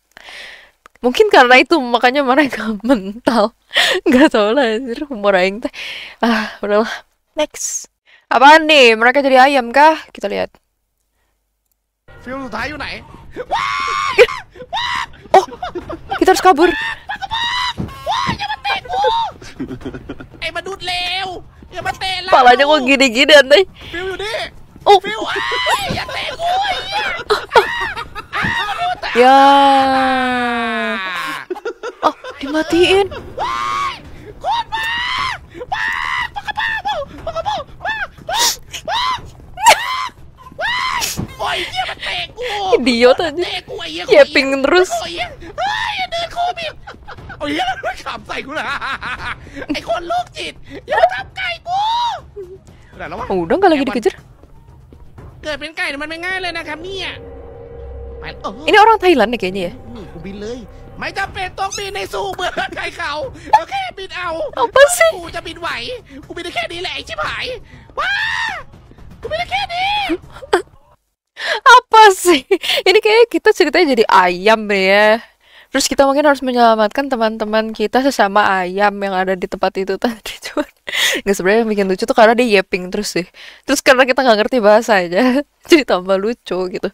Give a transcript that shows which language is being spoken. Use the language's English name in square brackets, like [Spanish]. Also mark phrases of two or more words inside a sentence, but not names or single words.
[Indonesian] Mungkin karena itu makanya mereka mental. Nggak tahu lah, humor [Sundanese] aing teh. [Indonesian] Ah, udahlah. Next. Apaan nih? Mereka jadi ayam kah? Kita lihat. Film sudah [Thai] อยู่ไหน [Indonesian] Oh, kita harus kabur. [Thai] ไอ้มนุษย์เลวอย่ามาเตะเรา [Indonesian] Palanya kok gini-gini aneh. [Thai] ฟิวอยู่นี่ Oh, ฟิวอย่าเตะกูไอ้เหี้ย [Indonesian] ya. Oh, dimatiin. Idiot aja. Yapping terus. [Thai] โอ้ยอย่าเดินโคบิดโอ้ยมันขำใส่กูนะไอ้คนโรคจิตอย่ามาทำไก่กูไหนแล้ววะ [Indonesian] Udah nggak lagi dikejar. [Thai] เกิดเป็นไก่เนี่ยมันไม่ง่ายเลยนะครับเนี่ยไป [Indonesian] Ini orang Thailand nih kayaknya ya. [Thai] นี่กูบินเลยไม่จำเป็นต้องบินในสู่เมืองไก่เขาโอเคบินเอา [Indonesian] Apa sih? [Thai] กูจะบินไหวกูบินได้แค่นี้แหละไอ้ชิบหายว้ากูบินได้แค่นี้ [Indonesian] Apa sih? Ini kayak kita ceritanya jadi ayam ya. Terus kita mungkin harus menyelamatkan teman-teman kita sesama ayam yang ada di tempat itu tadi. Cuman nggak, sebenarnya yang bikin lucu tuh karena dia yapping terus sih. Terus karena kita nggak ngerti bahasanya, jadi tambah lucu gitu.